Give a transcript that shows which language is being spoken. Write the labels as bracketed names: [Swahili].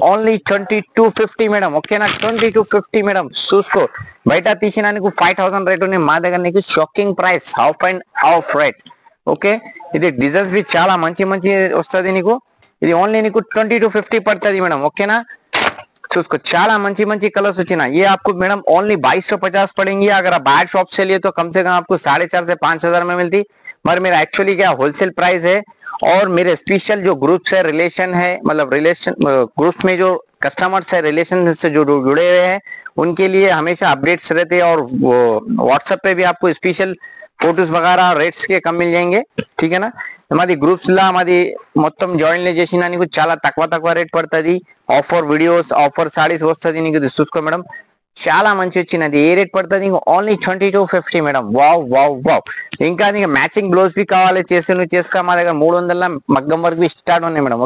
[Telugu] Only 2250 madam. ఓకేనా? 2250 madam. చూసుకో, బయట తీసిన నీకు 5000 రేట్ ఉంది. మా దగ్గర నీకు shocking price, half and half rate. Okay, ఇది డిజైన్స్ బి చాలా మంచి మంచి వస్తుంది నీకు. ఇది ఓన్లీ నీకు 2250 పడుతుంది మేడం. ఓకేనా? చూసుకో, చాలా మంచి మంచి कलर्स వచ్చినా. [Hindi] ये आपको मैडम ओनली 2250 पड़ेंगी. अगर आप बाहर शॉप से लिए तो कम से कम आपको 4,500 से 5,000 में मिलती. मगर मेरा एक्चुअली क्या होलसेल प्राइस है. और मेरे स्पेशल जो ग्रुप्स है, रिलेशन है, मतलब रिलेशन ग्रुप्स में जो कस्टमर्स है, रिलेशन से जो जुड़े हुए हैं, उनके लिए हमेशा अपडेट्स रहते हैं. और व्हाट्सएप पे भी आपको स्पेशल फोटोज वगैरह रेट्स के कम मिल जाएंगे. ठीक है ना? [Telugu] మాది గ్రూప్స్ లా మాది మొత్తం జాయిన్ చేసినా నీకు చాలా తక్కువ రేట్ పడుతుంది. ఆఫర్ వీడియోస్, ఆఫర్ సారీస్ వస్తుంది నీకు. చూసుకో మేడం, చాలా మంచి వచ్చినది. ఏ రేట్ పడుతుంది నీకు? Only 2250 madam. Wow wow wow. ఇంకా నీకు మ్యాచింగ్ బ్లౌజ్ బి కావాలి చేస్తే నువ్వు చేస్తా. మా దగ్గర 300 మగ్గం వరకు బి స్టార్ట్ ఉన్నాయి మేడం.